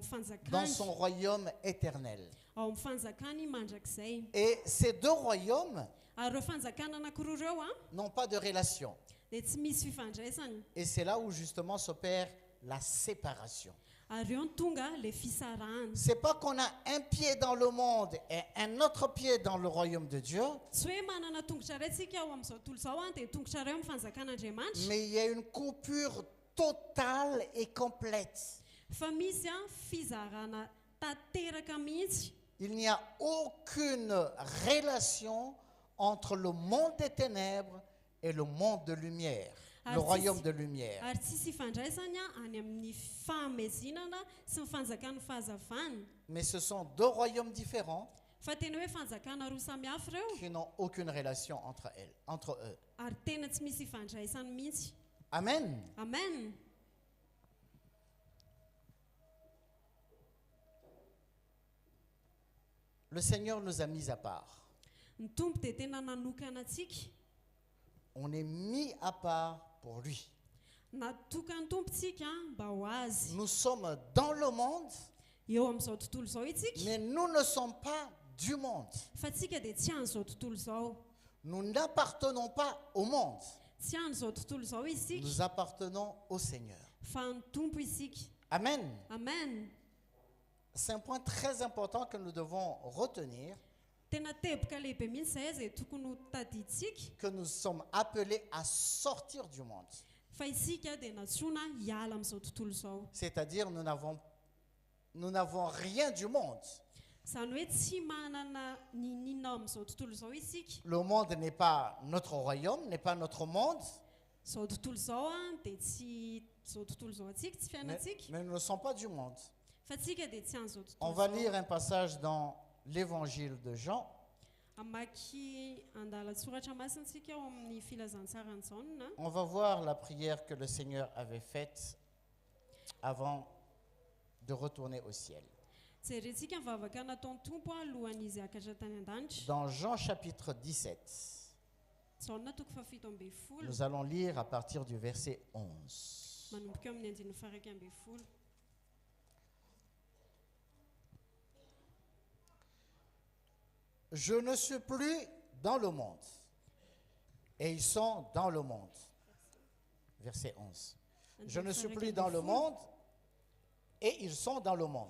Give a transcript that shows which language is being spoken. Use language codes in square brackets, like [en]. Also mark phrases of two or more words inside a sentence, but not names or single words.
[fr] dans [mg] fanjakany [fr] son royaume éternel. [mg] ao amin'ny fanjakany mandrakizay [fr] Et ces deux royaumes [mg] ary ireo fanjakana anankiroa ireo a [fr] n'ont pas de relation. [mg] dia tsy misy fifandraisany [fr] Et c'est là où justement s'opère la séparation. [mg] ary eo ny tonga le fisarahana [fr] C'est pas qu'on a un pied dans le monde et un autre pied dans le royaume de Dieu, [mg] tsy hoe manana tongotra ray tsika ao amin'izao tontolo izao a dia tongotra ray amin'ny fanjakan'andriamanitra [fr] mais il y a une coupure totale et complète. [mg] fa misy a fizarana tanteraka mihitsy [fr] Il n'y a aucune relation entre le monde des ténèbres et le monde de lumière, le royaume de lumière. [mg] ary tsisy ifandraisany a any amin'ny fahamezinana sy ny fanjakan'ny fahazavana [fr] Mais ce sont deux royaumes différents [mg] fa tena hoe fanjakana roa samihafa ireo [fr] qui n'ont aucune relation entre eux. [mg] ary tena tsy misy ifandraisany mihitsy [fr] Amen. [mg] amen [fr] Le Seigneur nous a mis à part. [mg] ny tompo dia tena nanokana antsika [fr] On est mis à part pour lui. [mg] natokany tompontsika mba ho azy [fr] Nous sommes dans le monde, [mg] eo amin'izao tontolo izao itsika [fr] mais nous ne sommes pas du monde. [mg] fa tsika dia tsy an'izao tontolo izao [fr] Nous n'appartenons pas au monde. [mg] tsy an'izao tontolo izao isika [fr] Nous appartenons au Seigneur. [mg] fa ny tompo isika [fr] Amen. [mg] amen [fr] C'est un point très important que nous devons retenir, [mg] tena teboka lehibe mihitsy zay zay tokony ho tadiditsika [fr] que nous sommes appelés à sortir du monde. [mg] fa isika dia natsoina hiala amin'izao tontolo izao [fr] C'est-à-dire nous n'avons rien du monde. [mg] izany hoe tsy manana ninina amin'izao tontolo izao isika [fr] Le monde n'est pas notre royaume, n'est pas notre monde, [mg] izao tontolo izao a dia tsy izao tontolo izao atsika tsy fiainantsika [fr] mais nous ne sommes pas du monde. [mg] fa tsika dia tsy an'izao [fr] On [mg] tontolo [fr] va [mg] izao [fr] lire un passage dans l'évangile de Jean, [mg] amaky andalatsoratra masintsika ao amin'ny filazantsarany jauna [fr] on va voir la prière que le Seigneur avait faite avant de retourner au ciel. [mg] jerentsika mivavaka nataony tompo a alohan'izy akatra tany an-danitra [fr] Dans Jean chapitre 17, [mg] jauna toko fafito ambe folo [fr] nous allons lire à partir du verset 11. [mg] manomboka eo amin'ny andiny faraka ambe folo [fr] Je ne suis plus dans le monde, et ils sont dans le monde. Verset 11. Je ne suis plus dans le monde, et ils sont dans le monde.